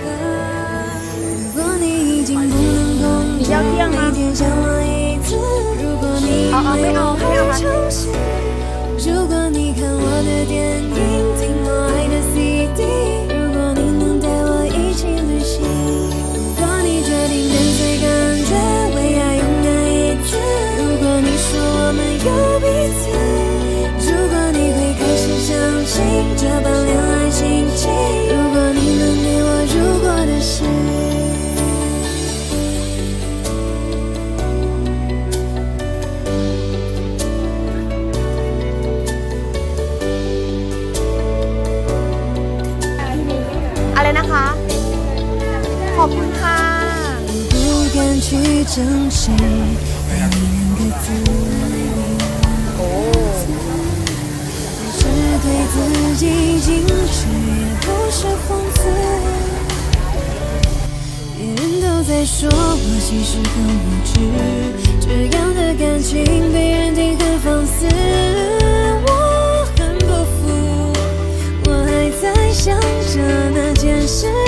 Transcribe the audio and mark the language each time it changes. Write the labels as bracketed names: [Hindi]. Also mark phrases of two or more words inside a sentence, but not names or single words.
[Chinese] 如果你已经不能控制每天想我一次，如果你为我会重新，如果你看我的电影，听我爱的 CD， 如果你能带我一起旅行，如果你决定跟随感觉，为爱勇敢一次，如果你说我们有彼此。相信这般恋爱心情，如果你能给我如果的事。 [Thai] อะไรนะคะขอบคุณค่ะ [Chinese] 不敢去证实爱你两个字。对自己矜持，也不是讽刺。别人都在说我其实很无知，这样的感情被认定很放肆，我很不服，我还在想着那件事。